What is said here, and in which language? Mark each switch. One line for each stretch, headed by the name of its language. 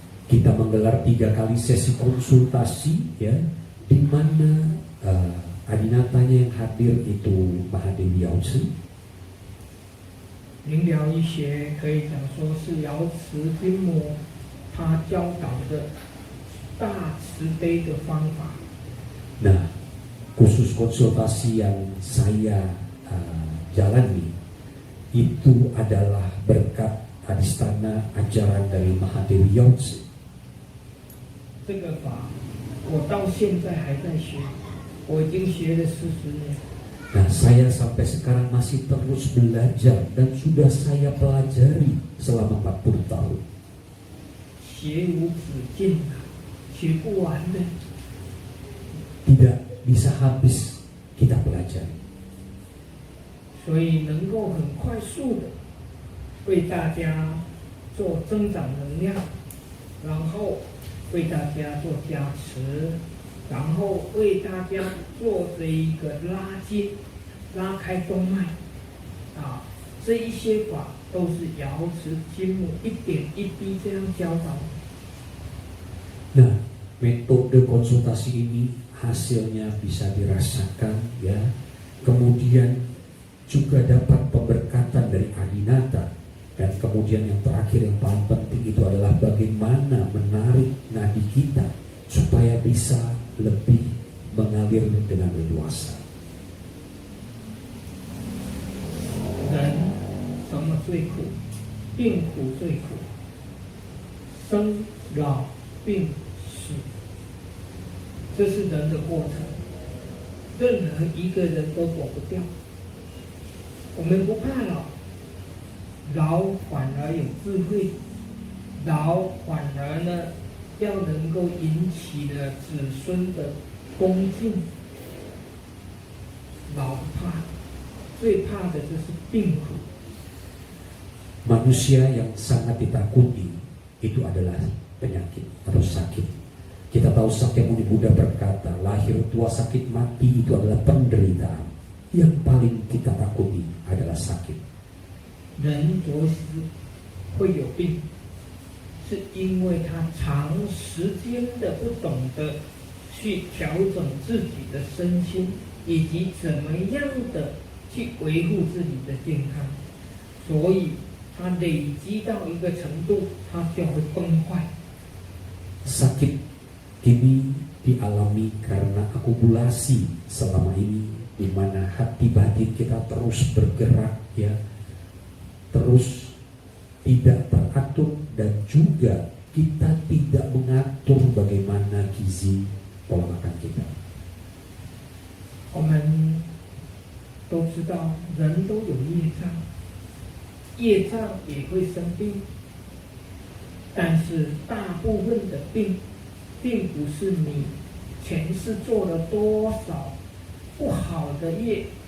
Indonesian: Kita menggelar 3 kali sesi konsultasi, ya, di mana adinatanya yang hadir itu Mahadewi Yaoci.
Chinese: 灵疗医学可以讲说是瑶池金母他教导的大慈悲的方法。
Indonesian: Nah, khusus konsultasi yang saya jalani itu adalah berkat adistana ajaran dari Mahadewi Yaoci.
Chinese: 这个法我到现在还在学，我已经学了40年。
Indonesian: Nah, saya sampai sekarang masih terus belajar dan sudah saya pelajari selama 40 tahun.
Chinese: 学无止境啊，学不完的。
Indonesian: Tidak bisa habis kita pelajari.
Chinese: 所以能够很快速的为大家做增长能量，然后为大家做加持，然后为大家做这一个拉筋、拉开动脉啊，这一些法都是瑶池金母一点一滴这样教导。
Indonesian: Nah, metode konsultasi ini hasilnya bisa dirasakan, ya. Kemudian juga dapat pemberkatan dari Adinata, dan kemudian yang terakhir yang paling penting itu adalah bagaimana menarik nadi kita supaya bisa lebih mengalir dengan leluasa.
Chinese: 人什么最苦？病苦最苦，生老病死，这是人的过程，任何一个人都躲不掉。我们不怕老，老反而有智慧，老反而呢要能够引起了子孙的恭敬。老不怕，最怕的就是病苦。
Indonesian: Manusia yang sangat ditakuti itu adalah penyakit atau sakit. Kita tahu Sakyamuni Buddha berkata, lahir tua sakit mati itu adalah penderitaan. Yang paling kita takuti adalah sakit.
Chinese: 人着实会有病，是因为他长时间的不懂得去调整自己的身心，以及怎么样的去维护自己的健康，所以他累积到一个程度，他就会崩坏。
Indonesian: Sakit ini dialami karena akumulasi selama ini, di mana hati batin kita terus bergerak, ya, terus tidak teratur, dan juga kita tidak mengatur bagaimana gizi pola makan kita.
Chinese: 我们都知道，人都有业障，业障也会生病，但是大部分的病，并不是你前世做了多少不好的业，